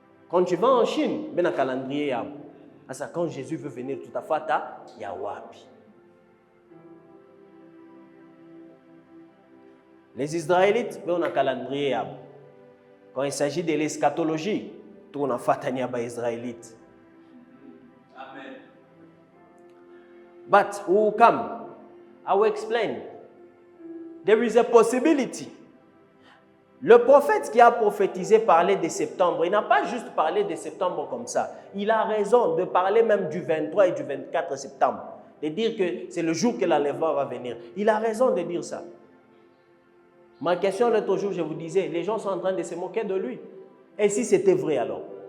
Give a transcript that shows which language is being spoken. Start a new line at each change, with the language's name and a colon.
French: Quand tu vas en Chine, on a un calendrier à bon. Quand Jésus veut venir tout à fait, il y a wapi. Les Israélites, on a un calendrier à bon. Quand il s'agit de l'eschatologie, tout on a fait les Israélites. Amen.
English: But who will come? I will explain. There is a possibility.
French: Le prophète qui a prophétisé parlait de septembre. Il n'a pas juste parlé de septembre comme ça. Il a raison de parler même du 23 et du 24 septembre. De dire que c'est le jour que l'enlèvement va venir. Il a raison de dire ça. Ma question l'autre jour, je vous disais, les gens sont en train de se moquer de lui. Et si c'était vrai alors?